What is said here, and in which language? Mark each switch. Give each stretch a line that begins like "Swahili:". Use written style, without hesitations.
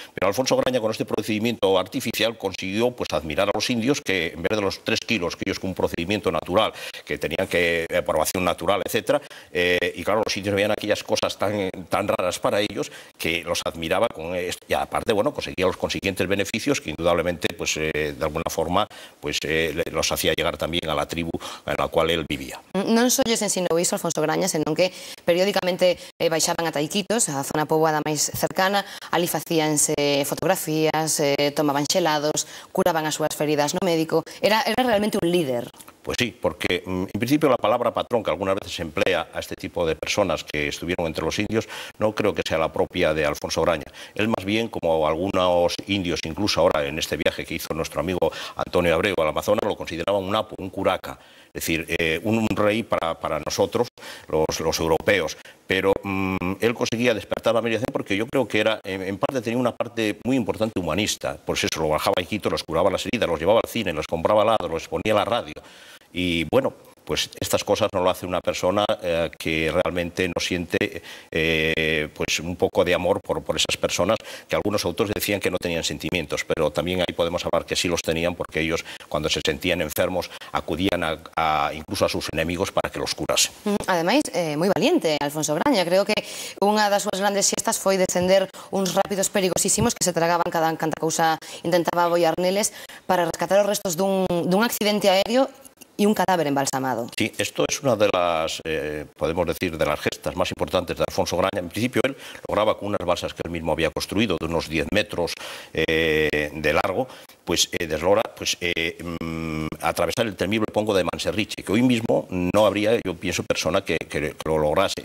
Spanish: Pero Alfonso Graña con este procedimiento artificial consiguió pues admirar a los indios que en vez de los 3 kilos que ellos con un procedimiento natural que tenían que aprobación natural, etcétera, y claro, los indios veían aquellas cosas tan raras para ellos que los admiraba con esto, y aparte, bueno, conseguía los consiguientes beneficios que indudablemente, pues de alguna forma, pues los hacía llegar también a la tribu en la cual él vivía.
Galician: Non só lles ensinou iso Alfonso Graña, senón que periódicamente baixaban ata Iquitos, a zona poboada máis cercana, ali facíanse fotografías, tomaban xelados, curaban as súas feridas no médico, era realmente un líder.
Spanish: Pues sí, porque en principio la palabra patrón, que algunas veces se emplea a este tipo de personas que estuvieron entre los indios, no creo que sea la propia de Alfonso Graña. Él más bien, como algunos indios, incluso ahora en este viaje que hizo nuestro amigo Antonio Abreu al Amazonas, lo consideraban un apo, un curaca, es decir, un rey para nosotros, los europeos. Pero él conseguía despertar la admiración porque yo creo que era, en parte tenía una parte muy importante humanista. Por eso lo bajaba a Iquitos, los curaba las heridas, los llevaba al cine, los compraba helados, los ponía a la radio. Y bueno, pues estas cosas no lo hace una persona que realmente no siente pues un poco de amor por esas personas que algunos autores decían que no tenían sentimientos, pero también ahí podemos hablar que sí los tenían porque ellos cuando se sentían enfermos acudían incluso a sus enemigos para que los curasen.
Galician: Ademais, moi valiente Alfonso Graña, creo que unha das súas grandes xestas foi descender uns rápidos perigosísimos que se tragaban canta cousa intentaba abollar neles para rescatar os restos dun accidente aéreo y un cadáver embalsamado.
Spanish: Sí, esto es una de las, podemos decir, de las gestas más importantes de Alfonso Graña. En principio él lograba con unas balsas que él mismo había construido de unos 10 metros de largo, pues deslogra pues, atravesar el temible pongo de Manserriche, que hoy mismo no habría, yo pienso, persona que lo lograse.